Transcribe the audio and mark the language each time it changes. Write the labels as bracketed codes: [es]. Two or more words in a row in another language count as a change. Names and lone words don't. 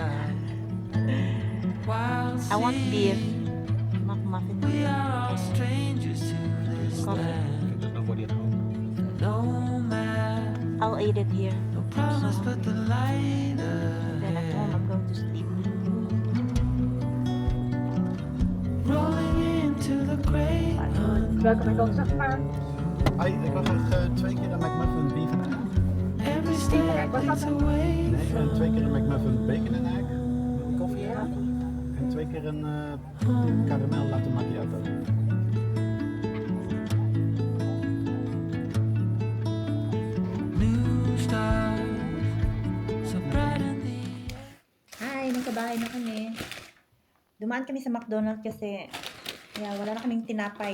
[en] I want beef. McMuffin beef. Coffee. Okay, there's nobody at home. I'll eat it here. I'm so hungry. Then at home, I'm going to sleep. [nl] Welke McDonald's maar Ik was echt 2 keer een McMuffin beef en egg. wat was dat? Nee, en 2 keer een McMuffin bacon en egg. Koffie en 2 keer een caramel latte macchiato. [tl] Hi, nasa bahay na kami. Dumaan kami sa McDonald's kasi wala na kaming tinapay.